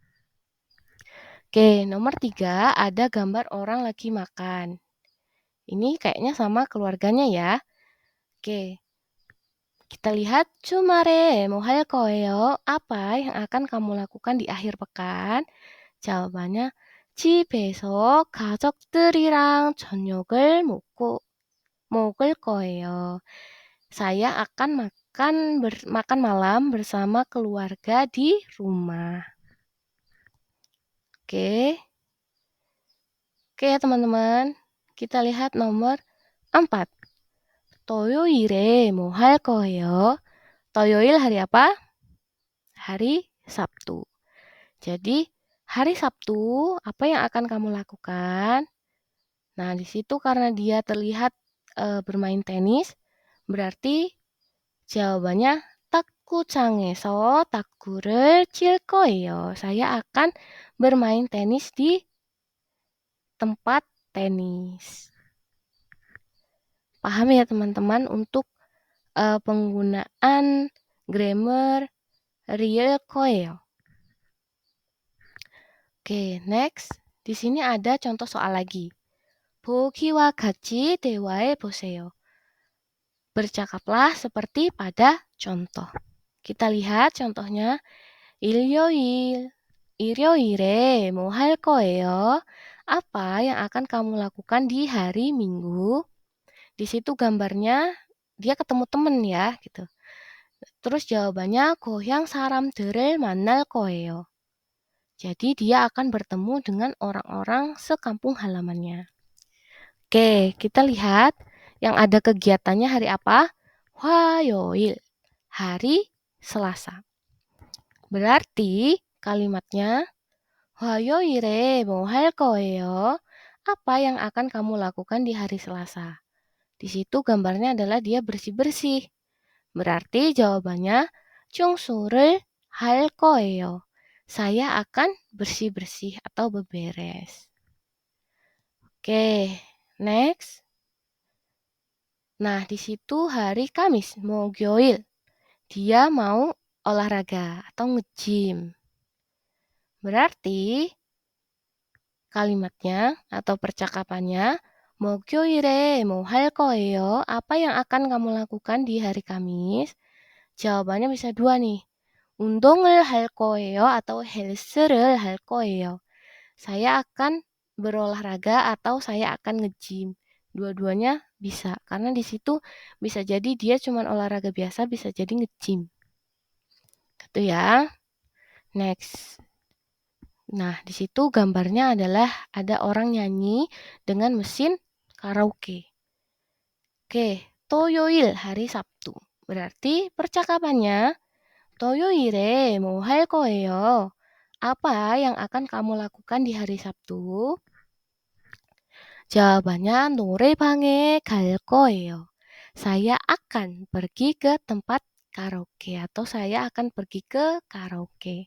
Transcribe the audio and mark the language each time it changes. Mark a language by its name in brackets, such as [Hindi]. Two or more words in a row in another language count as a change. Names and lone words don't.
[Indonesian] Oke, nomor 3 ada gambar orang lagi makan. Ini kayaknya sama keluarganya ya. Oke, kita lihat [Korean] 주말에 뭐 할 거예요? [Indonesian] Apa yang akan kamu lakukan di akhir pekan? [Korean] jawabannya 집에서 가족들이랑 저녁을 먹을 거예요. [Indonesian] Saya akan makan malam bersama keluarga di rumah. Oke. Oke ya teman-teman. Kita lihat nomor 4. [Korean] 토요일에 뭐 할 거예요? [Indonesian] 토요일 hari apa? Hari Sabtu. Jadi, hari Sabtu, apa yang akan kamu lakukan? Nah, di situ karena dia terlihat bermain tenis, berarti jawabannya [Korean] 탁구장에서 탁구를 칠 거예요. [Indonesian] Saya akan bermain tenis di tempat tenis. Paham ya teman-teman untuk penggunaan grammar real 거예요. Oke, next. Di sini ada contoh soal lagi. [Korean] 보기와 같이 대화해 보세요. [Indonesian] Bercakaplah seperti pada contoh. Kita lihat contohnya. [Korean] 일요일에 뭐 할 거예요? [Indonesian] Apa yang akan kamu lakukan di hari Minggu? Di situ gambarnya dia ketemu temen ya, gitu. Terus jawabannya [Korean] 고향 사람들을 만날 거예요. [Indonesian] Jadi dia akan bertemu dengan orang-orang sekampung halamannya. Oke, kita lihat yang ada kegiatannya hari apa? 화요일, hari Selasa. Berarti kalimatnya [Korean] 화요일에 뭐 할 거예요? [Indonesian] Apa yang akan kamu lakukan di hari Selasa? Di situ gambarnya adalah dia bersih-bersih. Berarti jawabannya [Korean] 청소를 할 거예요. [Indonesian] Saya akan bersih-bersih atau beberes. Oke, next. Nah, di situ hari Kamis, 목요일. Dia mau olahraga atau nge-gym. Berarti kalimatnya atau percakapannya [Korean] 목요일에 뭐 할 거예요? [Indonesian] Apa yang akan kamu lakukan di hari Kamis? Jawabannya bisa dua nih. [Korean] 운동을 할 거예요 atau 헬스를 할 거예요. [Indonesian] Saya akan berolahraga atau saya akan nge-gym. Dua-duanya bisa karena di situ bisa jadi dia cuma olahraga biasa, bisa jadi nge-gym. Gitu ya. Next. Nah, di situ gambarnya adalah ada orang nyanyi dengan mesin karaoke. Oke, 토요일 hari Sabtu. Berarti percakapannya [Korean] 토요일에 뭐 할 거예요? [Indonesian] Apa yang akan kamu lakukan di hari Sabtu? [Korean] Jawabannya 노래방에 갈 거예요. [Indonesian] Saya akan pergi ke tempat karaoke atau saya akan pergi ke karaoke.